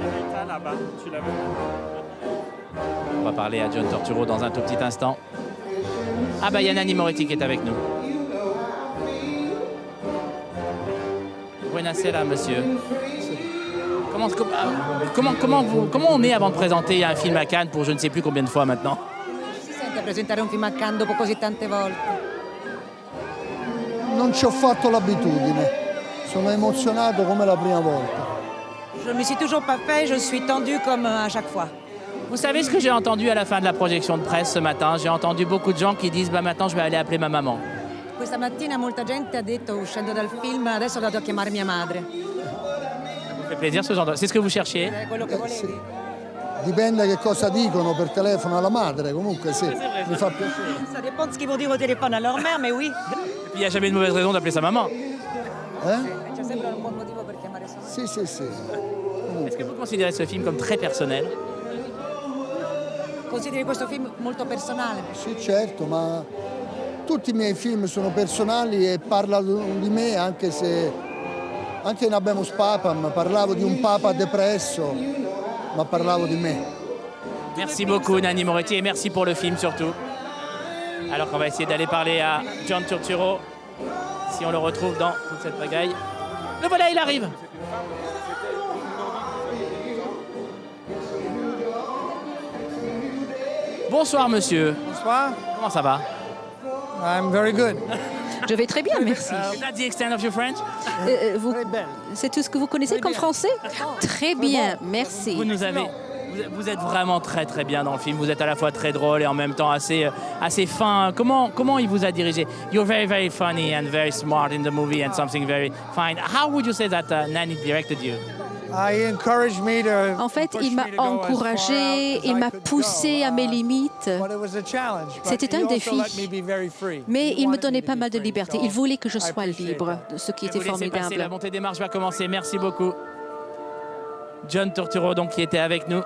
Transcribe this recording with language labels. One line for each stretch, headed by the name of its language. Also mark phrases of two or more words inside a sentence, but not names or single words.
French: On va parler à John Turturro dans un tout petit instant. Ah bah il y a Nanni Moretti qui est avec nous. Buonasera, monsieur. Comment on est avant de présenter un film à Cannes pour je ne sais plus combien de fois maintenant?
Italian: Si sente a presentare un film a Cannes dopo così tante volte? Non ci ho fatto l'abitudine, sono emozionato come la prima volta.
French: Je ne me suis toujours pas fait, je suis tendue comme à chaque fois. Vous savez ce que j'ai entendu à la fin de la projection de presse ce matin? J'ai entendu beaucoup de gens qui disent bah maintenant je vais aller appeler ma maman.
Italian: Questa mattina molta gente ha detto uscendo dal film adesso vado a chiamare mia madre.
French: Ça vous fait plaisir ce genre de... C'est ce que vous cherchiez?
Italian: È quello che volevi? Sì. Dipende che cosa dicono per telefono alla madre, comunque sì, mi fa piacere.
French: Ça dépend de ce qu'ils vont dire au téléphone à leur mère, mais oui. Et puis il n'y a jamais de mauvaise raison d'appeler sa maman.
Italian: C'è sempre un buon motivo per chiamare sua madre. Sì.
French: Est-ce que vous considérez ce film comme très personnel?
Italian: Consideri questo film molto personale? Sì, certo, ma tutti i miei film sono personali e parlano di me, anche se anche in Habemus Papam parlavo di un papa depresso, ma parlavo di me.
French: Merci beaucoup Nanni Moretti et merci pour le film surtout. Alors qu'on va essayer d'aller parler à John Turturro, si on le retrouve dans toute cette pagaille. Le voilà, il arrive. Bonsoir monsieur. Bonsoir. Comment ça va?
English: I'm very good.
French: Je vais très bien, merci.
English: That's the extent of your French?
French: C'est tout ce que vous connaissez comme français? Très bien, merci. Vous êtes vraiment très très bien dans le film. Vous êtes à la fois très drôle et en même temps assez fin. Comment il vous a dirigé?
English: You're very very funny and very smart in the movie and something very fine. How would you say that Nanni directed you?
French: En fait, il m'a encouragé, il m'a poussé à mes limites. C'était un défi, mais il me donnait pas mal de liberté. Il voulait que je sois libre, ce qui était formidable. La montée des marches va commencer. Merci beaucoup. John Turturro, donc, qui était avec nous.